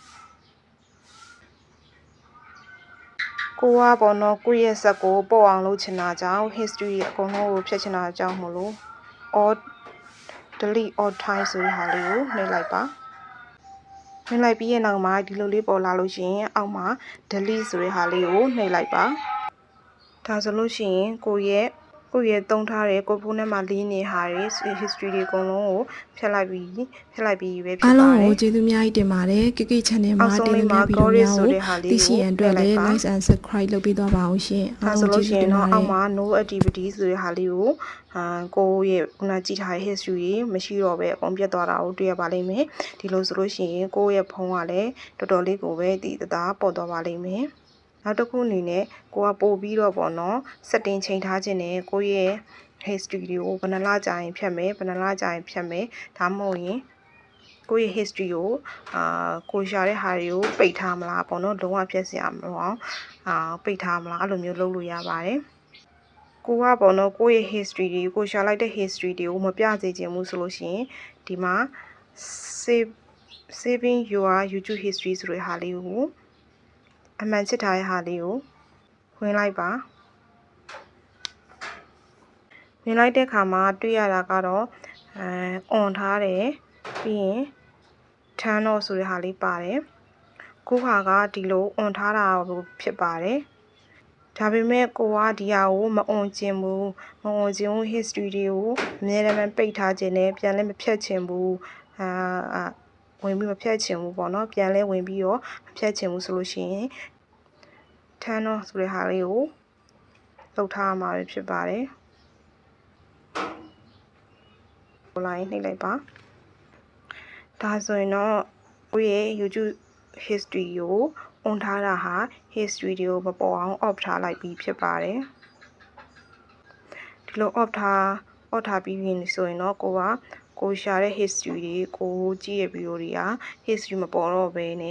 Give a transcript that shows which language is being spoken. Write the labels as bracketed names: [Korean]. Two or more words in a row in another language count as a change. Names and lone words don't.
[Burmese] ကိုကပေါ့နော်ကိုရဲ့ဇက်ကိုပေါ့အောင်လုပ်ချင်တာကြောင့် history အကုန်လုံးကိုဖြတ်ချင်တာကြောင့်မို့လို့ [English] all delete all time [Burmese] ဆိုတဲ့ဟာလေးကိုနှိပ်လိုက်ပါနှိပ်လိုက်ပြီးရဲ့နောက်မှာဒီလိုလေးပေါ်လာလို့ရှိရင်အောက်မှာ delete ဆိုတဲ့ဟာလေးကိုနှိပ်လိုက်ပါဒါဆိုလို့ရှိရင်ကိုရဲ့သုံးထားတဲ့ကိုဖုန်းထဲမှာလေးနေဟာတွေ history တွေအကုန်လုံးကိုဖျက်လိုက်ပြီးပဲဖြစ်ပါတယ် အားလုံးကိုကျေးဇူးများကြီးတင်ပါတယ် KK channel မှာတင်ပြဗီဒီယိုများကိုသိရှိရန်အတွက်လည်း [English] like and subscribe [Burmese] လုပ်ပေးသွားပါအောင်ရှင် အားလုံးကျေးဇူးတင်ပါတယ်အောက်မှာ [English] no activity [Burmese] ဆိုတဲ့ဟာလေးကိုကိုရဲ့ခုနကြည့်ထားတဲ့ history မရှိတော့ပဲအကုန်ပြတ်သွားတာကိုတွေ့ရပါလိမ့်မယ်ဒီလိုဆိုလို့ရှိရင်ကိုရဲ့ဖုန်း ကလည်းတော်တော်လေးကိုပဲတည်တသားပေါ်သွားပါလိမ့်မယ်နောက်တစ်ခုအနေနဲ့ကိုကပို့ပြီးတော့ပေါ့နော် setting ချိန်ထားခြင်းနဲ့ ကိုရဲ့ history တွေကိုဘယ်နှလကြာရင်ဖြတ်မယ်ဘယ်နှလကြာရင်ဖြတ်မယ်ဒါမှမဟုတ်ရင်ကိုရဲ့ history ကိုကိုရှာတဲ့ဟာတွေကိုပိတ်ထားမလားပေါ့နော်လုံးဝဖြတ်စရာမလိုအောင်ပိတ်ထားမလားအဲ့လိုမျိုးလုပ်လို့ရပါတယ်ကိုကပေါ့နော်ကိုရဲ့ history တွေကိုရှာလိုက်တဲ့ history တွေကိုမပြစေချင်ဘူးဆိုလို့ရှိရင်ဒီမှာ [English] saving your YouTube history [Burmese] ဆိုတဲ့ဟာလေးကိုအမှန်ချစ်ထားတဲ့ဟာလေးကိုဝင်လိုက်ပါ ဝင်လိုက်တဲ့အခါမှာတွေ့ရတာကတော့ on ထားတယ်ပြီးရင် [English] turn off [Burmese] ဆိုတဲ့ဟာလေးပါတယ်ကိုဟာက ဒီလို on ထားတာဖြစ်ပါတယ်ဒါပေမဲ့ကိုကဒီဟာကိုမ on ကျင်ဘူး history တွေကိုအများအားပိတ်ထားခြင်းနဲ့ပြန်လည်းမဖြတ်ချင်ဘူးဝင်ပြီးမဖြတ်ချင်ဘူးပေါ့နော်ပြန်လဲဝင်ပြီးတော့မဖြတ်ချင်ဘူးဆိုလို့ရှိရင် [English] turn off [Burmese] ဆိုတဲ့ဟာလေးကိုလုပ်ထားမှာဖြစ်ပါတယ် လိုက်နှိပ်လိုက်ပါဒါဆိုရင်တော့ကိုရဲ့ [English] YouTube history [Burmese] ကို on ထားတာဟာ history တွေကိုမပေါ်အောင် off ထားလိုက်ပြီးဖြစ်ပါတယ်ဒီလို off ထားပြီးပြီဆိုရင်တော့ကိုရှာတဲ့ history တွေကိုကြည့်ရဗီဒီယိုတွေက history မပေါ်တော့ဘဲနဲ့